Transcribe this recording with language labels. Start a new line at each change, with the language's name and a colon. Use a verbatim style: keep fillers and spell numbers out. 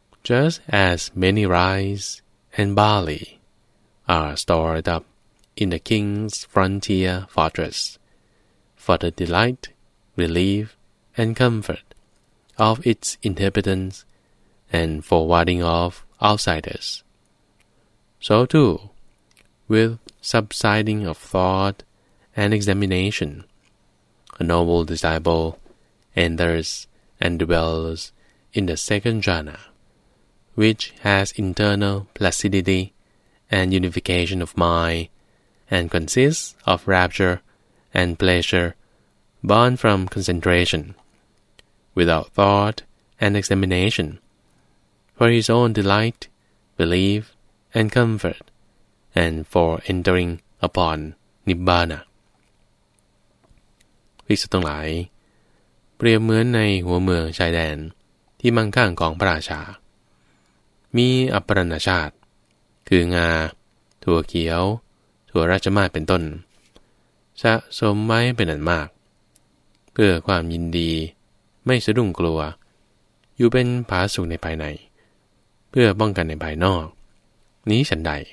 English: Just as many rice and barley are stored up in the king's frontier fortress for the delight, relief, and comfort of its inhabitants and for warding off outsiders, so too, with subsiding of thought and examination, a noble disciple enters and dwells in the second jhana. which has internal placidity and unification of mind, and consists of rapture and pleasure born from concentration, without thought and examination, for his own delight, belief, and comfort, and for entering upon nibbana.
Thai: ภิกษุทั้งหลายเปรียบเหมือนในหัวเมืองชายแดนที่มั่งคั่งของพระราชามีอัปปรณชาติคืองาถั่วเขียวถั่วราชมาศเป็นต้นสะสมไว้เป็นอันมากเพื่อความยินดีไม่สะดุ้งกลัวอยู่เป็นผาสุขในภายในเพื่อป้องกันในภายนอกนี้ฉันใด